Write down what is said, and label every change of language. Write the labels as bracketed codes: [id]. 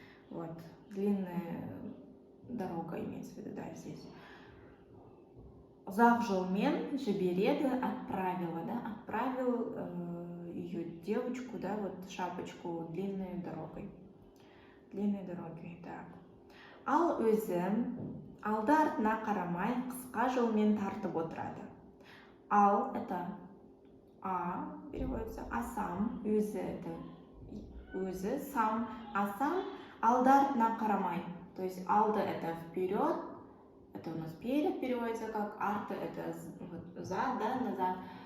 [ru] Вот, длинная дорога имеется в виду, да, здесь. [kk] Узак жолмен жібереді, [ru] отправила, да, отправил ее девочку, да, вот шапочку длинной дорогой. Длинной дорогой, так. [kk] Ал өзі алды артына қарамай қысқа жолмен тартып отырады. [ru] Ал это переводится, а сам, өзі это өзі, сам, а сам [kk] алды артына қарамай. [ru] То есть алды это вперед, это у нас перед переводится как, арты это вот, за, да, назад.